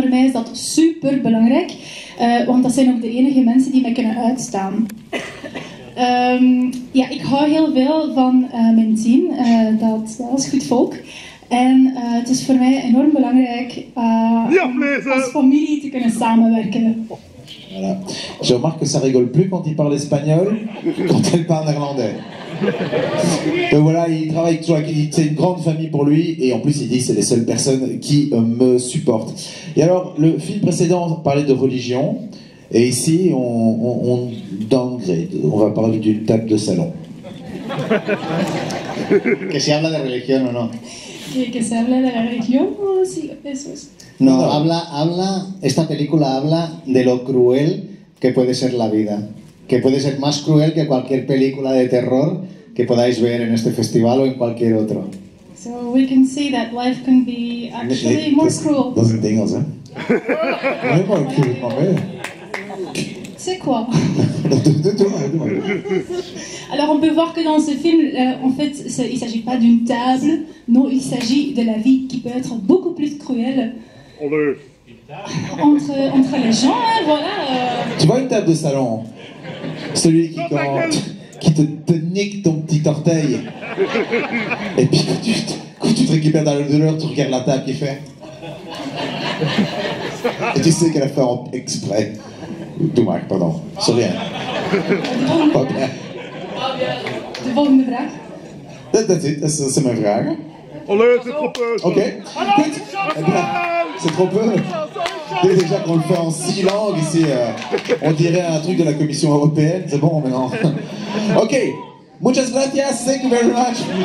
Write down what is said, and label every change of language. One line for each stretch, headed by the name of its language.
Dutch: Voor mij is dat super belangrijk, want dat zijn ook de enige mensen die mij kunnen uitstaan. Ja, ik hou heel veel van mijn team, dat is goed volk. En het is voor mij enorm belangrijk om als familie te kunnen samenwerken.
French: Voilà. Je remarque que ça rigole plus quand il parle espagnol, quand elle parle néerlandais. Donc voilà, il travaille toujours avec, c'est une grande famille pour lui, et en plus il dit c'est les seules personnes qui me supportent. Et alors, le film précédent parlait de religion, et ici on downgrade, on va parler d'une table de salon.
Spanish: Que si habla de religión o no. Que se habla de la religión, sí, eso es. No, esta película habla de lo cruel que puede ser la vida. Que puede ser más cruel que cualquier película de terror que podáis ver en este festival o en cualquier otro.
English: So we can see that life can be actually more cruel.
Dutch: Dat is in het Engels, hè? Nee, maar ik het maar mee.
French: C'est quoi?
Dutch: Doe maar.
French: Alors on peut voir que dans ce film, en fait, il ne s'agit pas d'une table, non, il s'agit de la vie qui peut être beaucoup plus cruelle entre les gens, hein, voilà. Tu vois une table de salon, celui qui te nique ton petit orteil, et puis quand tu te récupères dans le douleur, tu regardes la table qui fait. Et tu sais qu'elle a fait exprès.
Dutch: Doe maar, pardon. Sorry.
French: Pas bien.
Dutch: De volgende vraag. Dat is mijn vraag.
French: Allee, c'est trop peu!
Dutch: Ok, goed.
French: C'est trop peu. Déjà qu'on le fait en 6 langues ici, on dirait un truc de la Commission européenne. C'est bon maintenant. Ok,
Spanish: Muchas gracias,
English: thank you very much.